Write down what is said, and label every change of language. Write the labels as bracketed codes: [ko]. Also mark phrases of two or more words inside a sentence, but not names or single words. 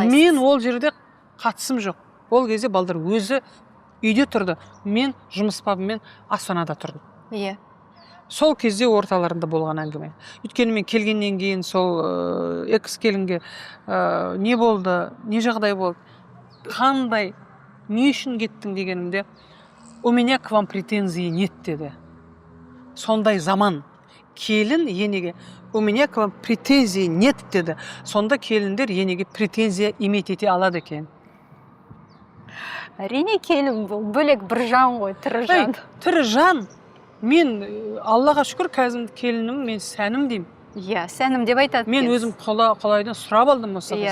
[kk] Мен ол жерде қатысым жоқ. Ол кезде балдар өзі үйде тұрды. Мен жұмыс бабымен Астанада тұрдым. Иә. Сол кезде орталарында болған әңгіме. Өйткені мен келгеннен кейін сол экс келінге не болды, не жағдай болды, қандай, не үшін кеттің дегенімде, [ru] у меня к вам претензии нет деді. [kk] Сондай заман. Келін енеге, [ru] у меня к вам претензии нет деді. [kk] Сонда келіндер енеге [ru] претензия иметь [kk] ете алады екен. Әрине келін бөлек бір жан ғой, тірі жан. Тірі жан. Мен Аллаға шүкір кәзімді келінім, мен сәнім деймін. Иә, сәнім деп айтады. Мен өзім қалайдан сұрап алдым осы қызды.